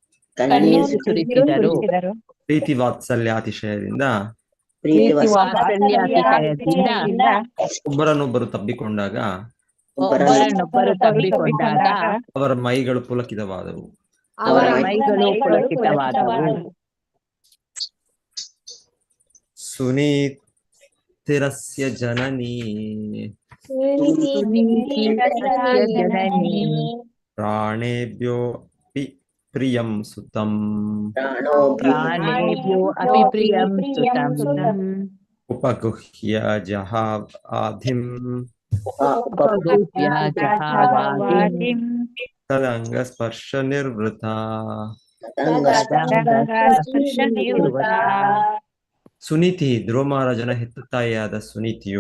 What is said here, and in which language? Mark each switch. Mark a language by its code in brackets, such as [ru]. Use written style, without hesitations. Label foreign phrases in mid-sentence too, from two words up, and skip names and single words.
[kn] ಪ್ರೀತಿ ವಾತ್ಸಲ್ಯ ಅತಿಶಯದಿಂದ ಒಬ್ಬರನ್ನೊಬ್ಬರು ತಬ್ಬಿಕೊಂಡಾಗ ಅವರ ಮೈಗಳು ಪುಲಕಿತವಾದವು. [sa] ಸುನೀತಿರಸ್ಯ ಜನನೀ ಪ್ರಾಣೇಭ್ಯೋ ಪ್ರಿಯಂ ಸುತಂ ಉಪಗುಹ್ಯ ಜಹಾವಾಧಿಂ ತದಂಗ ಸ್ಪರ್ಶ ನಿರ್ವೃತ. [kn] ಸುನೀತಿ ಧ್ರುವ ಮಹಾರಾಜನ ಹೆತ್ತ ತಾಯಿಯಾದ ಸುನೀತಿಯು